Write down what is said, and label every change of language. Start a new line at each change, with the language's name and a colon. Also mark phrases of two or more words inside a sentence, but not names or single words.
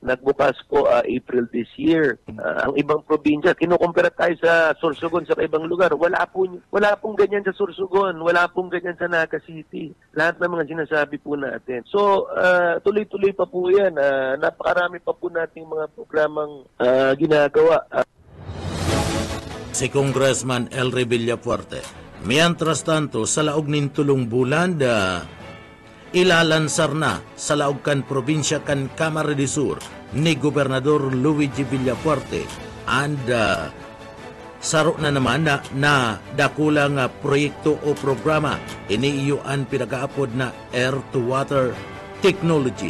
Filipino: nagbukas po
English: April this year.
Filipino: Ang ibang probinsya, kinukumpara tayo sa Sorsogon sa ibang lugar. Wala pong ganyan sa Sorsogon, wala pong ganyan sa Naga City. Lahat ng mga sinasabi po natin. So, tuloy-tuloy pa po yan. Napakarami pa po nating mga programang ginagawa. Si Congressman Elry Villafuerte.
Spanish: Mientras tanto,
Bikol: sa laog nin tulong bulan, ilalansar na sa laog kan probinsya kan Camarines Sur ni Gobernador Luigi Villafuerte and saro na naman na dakulang proyekto o programa iniiyuan pinagaapod na
English: air to water technology.